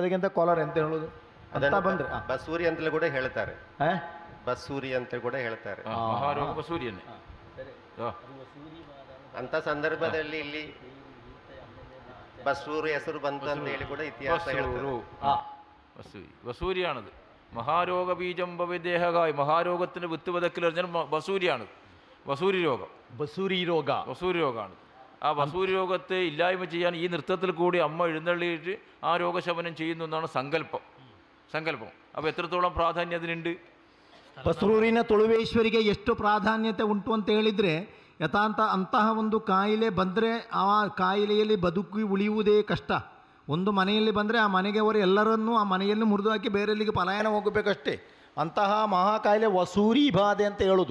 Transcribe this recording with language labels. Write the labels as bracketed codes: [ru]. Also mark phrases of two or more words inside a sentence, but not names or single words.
[kn] ಅದಕ್ಕಿಂತ ಕೊಲರ್ ಅಂತ ಹೇಳೋದು ಅಂತ ಬಂದರೆ ಬಸೂರಿ ಅಂತಲೂ ಕೂಡ ಹೇಳ್ತಾರೆ. ಬಸೂರಿ ಅಂತ ಕೂಡ ಹೇಳ್ತಾರೆ. ಅಂತ ಸಂದರ್ಭದಲ್ಲಿ ಇಲ್ಲಿ ಬಸೂರಿ ಹೆಸರು ಬಂತು ಅಂತ ಹೇಳಿ ಕೂಡ ಇತಿಹಾಸ ಹೇಳ್ತಾರೆ. [ml] വസൂരിയാണത്. മഹാരോഗബീജം ഭവദേഹകായ, മഹാരോഗത്തിന് വിത്ത് വിതക്കൽ പറഞ്ഞാൽ വസൂരിയാണത്. വസൂരി രോഗം, വസൂരി രോഗമാണ്. ആ വസൂരി രോഗത്തെ ഇല്ലായ്മ ചെയ്യാൻ ഈ നൃത്തത്തിൽ കൂടി അമ്മ എഴുന്നള്ളിയിട്ട് ആ രോഗശമനം ചെയ്യുന്നു എന്നാണ് സങ്കല്പം. അപ്പോൾ എത്രത്തോളം പ്രാധാന്യം അതിനുണ്ട്? [kn] ಬಸರೂರಿನ ತುಳುವೇಶ್ವರಿಗೆ ಎಷ್ಟು ಪ್ರಾಧಾನ್ಯತೆ ಉಂಟು ಅಂತ ಹೇಳಿದರೆ, ಯಥಾಂತ ಅಂತಹ ಒಂದು ಕಾಯಿಲೆ ಬಂದರೆ ಆ ಕಾಯಿಲೆಯಲ್ಲಿ ಬದುಕಿ ಉಳಿಯುವುದೇ ಕಷ್ಟ. ಒಂದು ಮನೆಯಲ್ಲಿ ಬಂದರೆ ಆ ಮನೆಗೆ ಅವರು ಎಲ್ಲರನ್ನೂ ಆ ಮನೆಯಲ್ಲಿ ಮುರಿದು ಹಾಕಿ ಬೇರೆಲ್ಲಿಗೆ ಪಲಾಯನ ಹೋಗಬೇಕಷ್ಟೇ. ಅಂತಹ ಮಹಾಕಾಯಿಲೆ ವಸೂರಿ ಬಾಧೆ ಅಂತ ಹೇಳೋದು.